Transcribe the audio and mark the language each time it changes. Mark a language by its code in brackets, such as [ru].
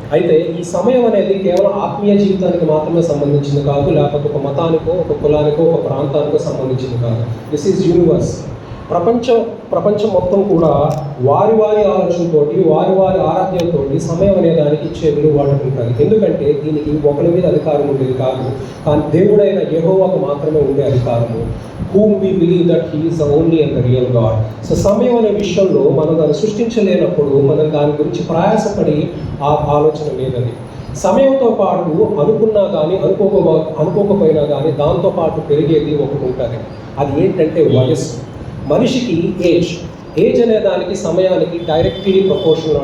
[te] అయితే ఈ సమయం అనేది కేవలం ఆత్మీయ జీవితానికి మాత్రమే సంబంధించింది కాదు, లేకపోతే ఒక మతానికో, ఒక కులానికో, ఒక ప్రాంతానికో సంబంధించింది కాదు. [en] This is universe. [te] ప్రపంచం మొత్తం కూడా వారి ఆలోచనతోటి, వారి ఆరాధ్యంతోటి సమయం అనే దానికి ఇచ్చే విలువ వాళ్ళకు ఉంటుంది. ఎందుకంటే దీనికి ఒకరి మీద అధికారం ఉండేది కాదు, కానీ దేవుడైన యెహోవాకు మాత్రమే ఉండే అధికారము. [en] whom we believe that he is the only and the real God. [te] So సమయం అనే విషయంలో మనం దాన్ని సృష్టించలేనప్పుడు మనం దాని గురించి ప్రయాసపడి ఆ ఆలోచన లేదని. సమయంతో పాటు అనుకున్నా కానీ అనుకోకపోయినా కానీ దాంతో పాటు పెరిగేది ఒకటి ఉంటుంది. అది ఏంటంటే వయస్సు. మనిషికి ఏజ్ అనే దానికి సమయానికి డైరెక్ట్లీ ప్రపోర్షనల్.